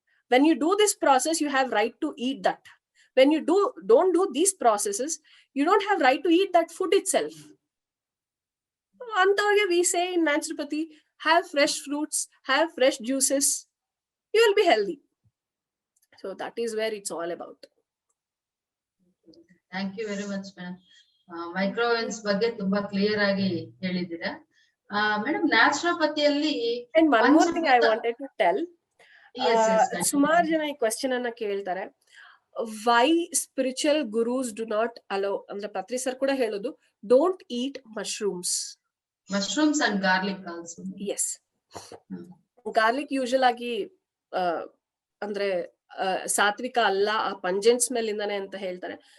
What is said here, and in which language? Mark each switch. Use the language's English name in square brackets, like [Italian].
[English] When you do this process, you have right to eat that. When you don't do these processes, you don't have right to eat that food itself. Antavage we say in naturopathy, have fresh fruits, have fresh juices, you will be healthy. So that is where it's all about. Thank you very much, madam. [Kannada] Microovens ಬಗ್ಗೆ ತುಂಬಾ clear ಆಗಿ ಹೇಳಿದ್ದೀರಾ madam. ನ್ಯಾಚುರೋಪತಿಯಲ್ಲಿ [English] and one more thing I wanted to tell. [Kannada] ಸುಮಾರು ಜನ ಈ question ಅನ್ನ ಕೇಳ್ತಾರೆ, [English] why spiritual gurus do not allow [Kannada] ಅಂದ್ರೆ ಪತ್ರಿ sir ಕೂಡ ಹೇಳೋದು, [English] Don't eat mushrooms and garlic also. [Kannada] S, garlic usual ಆಗಿ ಅಂದ್ರೆ ಸಾತ್ವಿಕ ಅಲ್ಲ, ಆ ಪಂಜೆಂಟ್ ಸ್ಮೆಲ್ ಇಂದಾನೆ ಅಂತ ಹೇಳ್ತಾರೆ.